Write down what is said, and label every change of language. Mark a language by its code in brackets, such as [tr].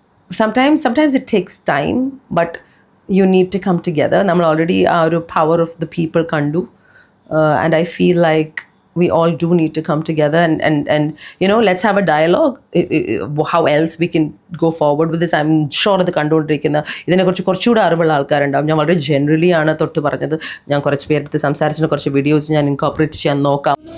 [en] Sometimes it takes time, but you need to come together. [ml] നമ്മൾ already ആ ഒരു [en] power of the people [ml] കണ്ടു. [en] And I feel like we all do need to come together and you know, let's have a dialogue. How else we can go forward with this? I'm sure [ml] അത് കണ്ടുകൊണ്ടിരിക്കുന്ന ഇതിനെക്കുറിച്ച് കുറച്ചുകൂടെ അറിവുള്ള ആൾക്കാരുണ്ടാവും. ഞാൻ വളരെ generally ആണ് തൊട്ട് പറഞ്ഞത്. ഞാൻ കുറച്ച് പേരെടുത്ത് സംസാരിച്ചിട്ട് കുറച്ച് വീഡിയോസ് ഞാൻ ഇൻകോർപ്പറേറ്റ് ചെയ്യാൻ നോക്കാം.